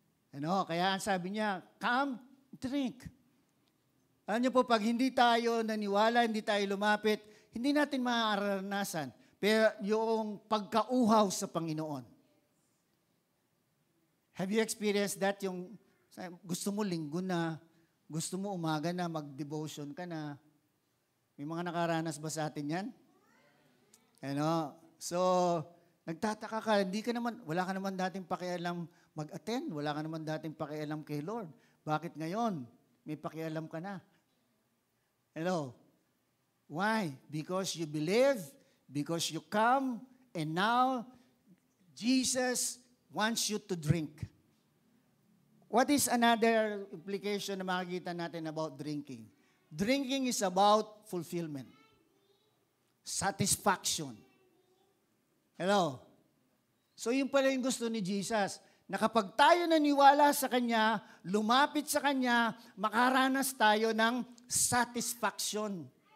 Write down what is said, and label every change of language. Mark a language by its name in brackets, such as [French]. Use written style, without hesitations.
[Filipino] Ano, kaya sabi niya, [English] come, drink. [Filipino] Alam niyo po, pag hindi tayo naniwala, hindi tayo lumapit, hindi natin maaranasan. Pero yung pagkauhaw sa Panginoon. [English] Have you experienced that? [Filipino] Yung gusto mo linggo na, gusto mo umaga na, mag-devotion ka na. May mga nakaranas ba sa atin yan? Ano? So, nagtataka ka, wala ka naman dating pakialam mag-attend, wala ka naman dating pakialam kay Lord. Bakit ngayon? May pakialam ka na. [English] Hello? Why? Because you believe, because you come, and now Jesus wants you to drink. What is another implication [Filipino] na makikita natin [English] about drinking? Drinking is about fulfillment, satisfaction. Hello? [Filipino] So yun pala yung gusto ni Jesus, na kapag tayo naniwala sa Kanya, lumapit sa Kanya, makaranas tayo ng satisfaction.